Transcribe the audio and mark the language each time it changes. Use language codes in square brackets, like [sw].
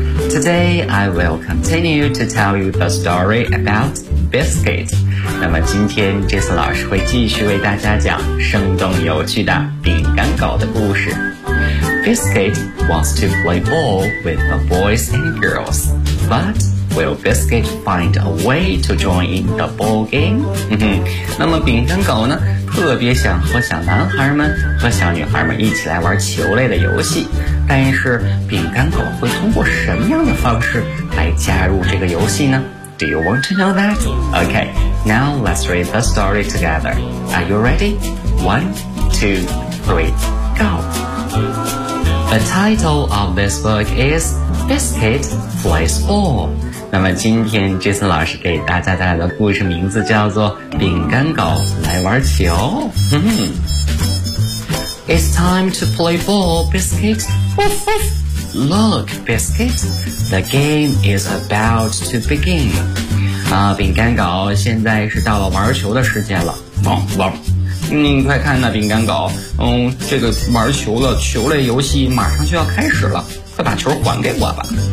[en] Today I will continue to tell you the story about Biscuit. [zh] 那么今天 Jason 老师会继续为大家讲生动有趣的饼干狗的故事。 [en] Biscuit wants to play ball with the boys and girls, butWill Biscuit find a way to join in the ball game? [zh] 那么饼干狗呢，特别想和小男孩们和小女孩们一起来玩球类的游戏，但是饼干狗会通过什么样的方式来加入这个游戏呢？ [en] Do you want to know that? Okay, now let's read the story together. Are you ready? 1, 2, 3, go! The title of this book is Biscuit Plays Ball. [zh] 那么今天 Jason 老师给大家带来的故事名字叫做饼干狗来玩球。 [en] It's time to play ball, Biscuit. Look, Biscuit, the game is about to begin. [zh] 饼干狗现在是到了玩球的时间了。你快看那饼干狗，这个玩球的球类游戏马上就要开始了，快把球还给我吧。